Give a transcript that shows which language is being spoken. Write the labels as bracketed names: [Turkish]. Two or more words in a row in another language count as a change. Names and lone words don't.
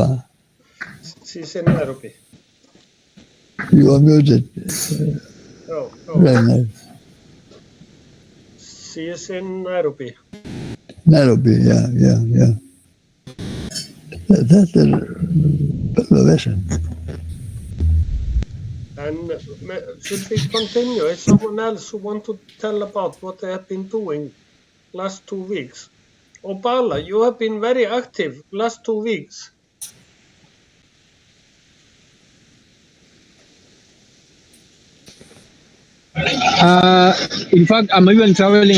[English] She's in Nairobi. You are muted. Ragnar. She is in Nairobi. Nairobi, [Icelandic] já. Þetta bara vesen. [English] And should we continue? Is someone else who want to tell about what they have been doing last 2 weeks? Obala, you have been very active last 2 weeks. In fact, I'm even traveling.